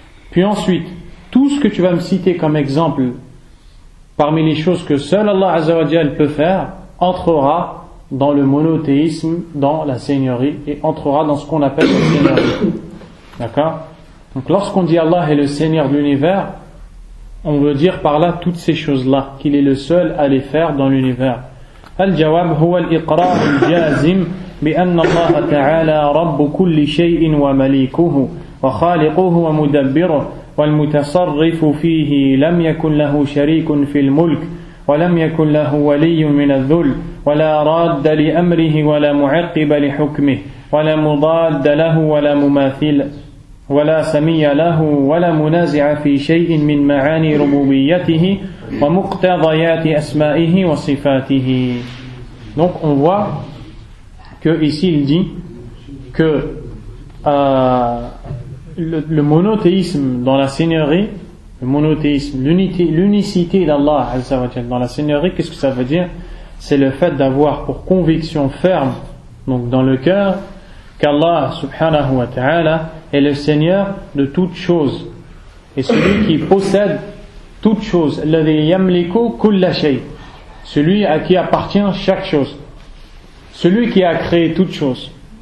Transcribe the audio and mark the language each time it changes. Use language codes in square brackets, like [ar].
[fr] Puis ensuite, tout ce que tu vas me citer comme exemple parmi les choses que seul Allah Azza wa Jal peut faire entrera dans le monothéisme, dans la seigneurie, et entrera dans ce qu'on appelle la seigneurie. D'accord? Donc lorsqu'on dit Allah est le Seigneur de l'univers, on veut dire par là toutes ces choses-là, qu'il est le seul à les faire dans l'univers. [ar] Al-jawab huwa al-iqrar al-jazim بأن الله تعالى رب كل شيء ومليكه وخالقه ومدبره والمتصرف فيه لم يكن له شريك في الملك ولم يكن له ولي من الذل ولا راد لأمره ولا معقب لحكمه ولا مضاد له ولا مماثل ولا سمي له ولا منازع في شيء من معاني ربوبيته ومقتضيات أسمائه وصفاته. [fr] Donc on voit que ici il dit que le monothéisme dans la seigneurie, le monothéisme, l'unicité d'Allah Azza wa Jalla dans la seigneurie, qu'est-ce que ça veut dire? C'est le fait d'avoir pour conviction ferme, donc dans le cœur, qu'Allah subhanahu wa ta'ala est le Seigneur de toutes choses et celui qui possède toutes choses, [ar] alladhi yamliku kulla shay, [fr] celui à qui appartient chaque chose, celui qui a créé toutes choses